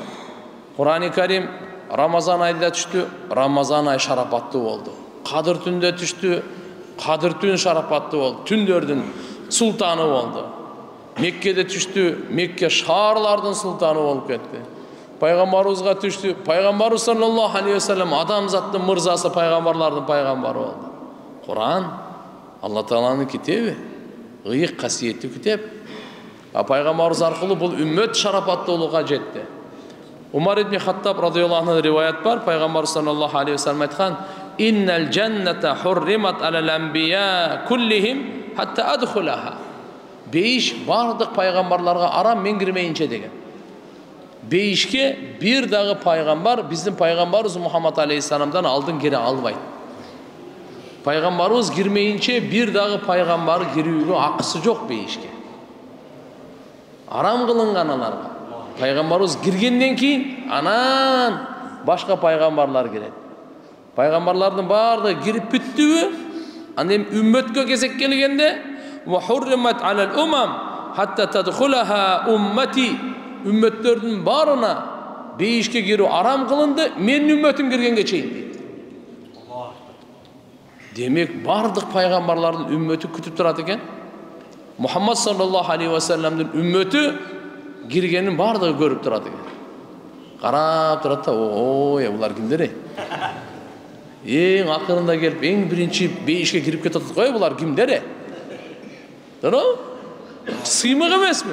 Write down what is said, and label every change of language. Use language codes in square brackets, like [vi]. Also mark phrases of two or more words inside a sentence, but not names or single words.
[ky] Кур'ани Карим Рамазан айында түштү, Рамазан ай шарапаттуу болду. Кадыр түндө түштү, Кадыр түн шарапаттуу болду. Түндөрдүн султаны болду. Меккеде түштү, Мекке шаарлардын султаны болуп кетти. Пайгамбарыбызга түштү, Пайгамбарыбыз [ar] صلى الله عليه وسلم [ky] адамзаттын мырзасы, пайгамбарлардын пайгамбары болду. Кур'ан Алла Тааланын китеби, ыйык касиеттүү китеп. Пайгамбарыбыз аркылуу бул үммөт шарапаттуулукка жетти. Умар ибн Хаттаб [ar] رضي الله عنه [ky] риваят бар, пайгамбарыбыз [ar] صلى الله عليه وسلم [ky] айткан: [ar] «إن الجنة حرمت على الأنبياء كلهم حتى أدخلها». [ky] Бейиш бардык пайгамбарларга арам, мен кирмейинче деген. Бейишке бир дагы пайгамбар биздин пайгамбарыбыз Мухаммад алейхиссаламдан алдын кире албайт. Пайгамбарыбыз кирмейинче бир дагы пайгамбар кирүүгө акысы жок бейишке. Арам кылынган аларга. Пайгамбарыбыз киргенден кийин анан башка пайгамбарлар кирет. Пайгамбарлардын бардыгы кирип бүттүбү? Анда эми үммөткө кезек келгенде [ar] وحرمت على الأمم حتى تدخلها أمتي, [ky] үммөттөрдүн барына бейишке кирүү арам кылынды, менин үммөтүм киргенге чейин дейт. Демек бардык пайгамбарлардын үммөтү күтүп турат экен. Мухаммад [ar] صلى الله عليه [ky] ва салламдын үммөтү киргенин бардыгы көрүп турат экен. Карап турат да, ой, булар кимдер? Эң акырында келип, эң биринчи бейишке кирип кетип атат го, булар кимдер? Туурабы? Сыймык эмеспи?